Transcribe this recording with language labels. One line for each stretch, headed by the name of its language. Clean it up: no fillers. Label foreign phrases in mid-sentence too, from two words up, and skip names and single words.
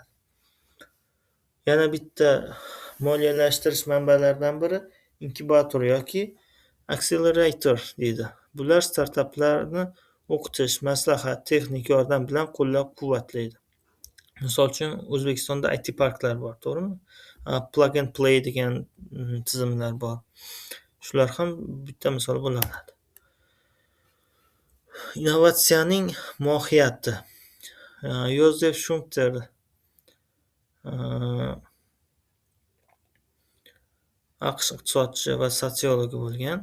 Uzbek: Yana bitta moliyalashtirish manbalaridan biri inkubator yoki accelerator deydi. Bular startaplarni o'qitish, maslahat, texnik yordam bilan qo'llab-quvvatlaydi. Misol uchun O'zbekistonda IT parklar bor, to'g'rimi?
English: Plug and play
Uzbek: degan tizimlar bor. Shular ham bitta misol bo'la oladi. Innovatsiyaning mohiyati. Yozef Shumter AQSh iqtisodchi va sotsiologi bo'lgan.